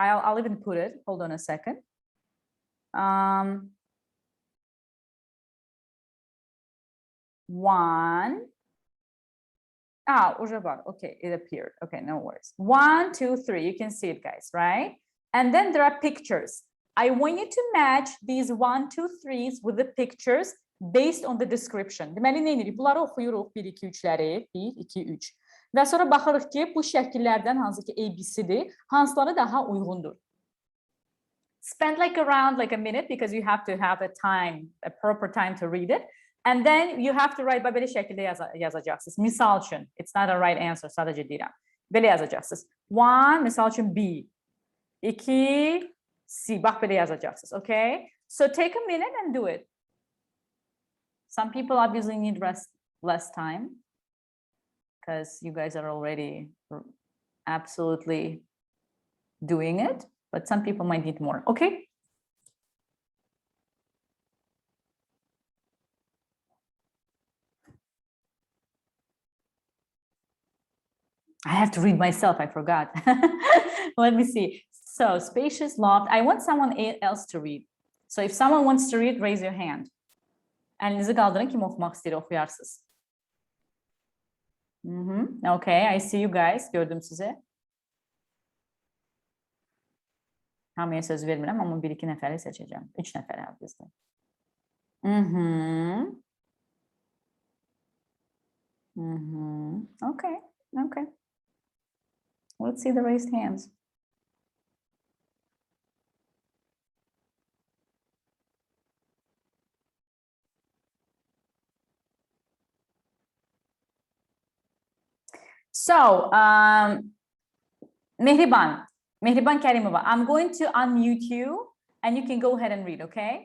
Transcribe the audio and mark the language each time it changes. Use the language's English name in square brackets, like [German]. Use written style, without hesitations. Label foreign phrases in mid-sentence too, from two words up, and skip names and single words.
[English] I'll even put it. Hold on a second. One. Уже var. Okay, it appeared. Okay, no worries. 1, 2, 3. You can see it, guys, right? And then there are pictures. I want you to match these 1, 2, 3s with the pictures based on the description. [Azerbaijani] Deməli, nə edirik? Bunları oxuyuruq 1, 2, 3-ləri. 1, 2, 3. Və sonra baxırıq ki, bu şəkillərdən hansı ki ABC'dir, hansıları daha uyğundur. [English] Spend around a minute because you have to have a proper time to read it. And then you have to write [Azerbaijani] belə şəkildə yazacaqsınız. Misal üçün, [English] it's not a right answer, [Azerbaijani] sadəcə deyirəm. Belə yazacaqsınız. 1, misal üçün B. 2, C. Bax, belə yazacaqsınız, okay? [English] So take a minute and do it. Some people obviously need less time because you guys are already absolutely doing it, but some people might need more, okay? I have to read myself, I forgot. Let me see. So, spacious loft. I want someone else to read. So, if someone wants to read, raise your hand. [Azerbaijani] Əlinizi qaldırın, kim oxumaq istəyir, oxuyarsınız. [English] Okay, I see you guys. [Azerbaijani] Gördüm sizi. Hamıya söz vermirəm, amma 1-2 nəfəri seçəcəm. 3 nəfəri bizdə. [English] Okay, okay. Let's see the raised hands. So, Mehriban Karimova, I'm going to unmute you and you can go ahead and read, okay?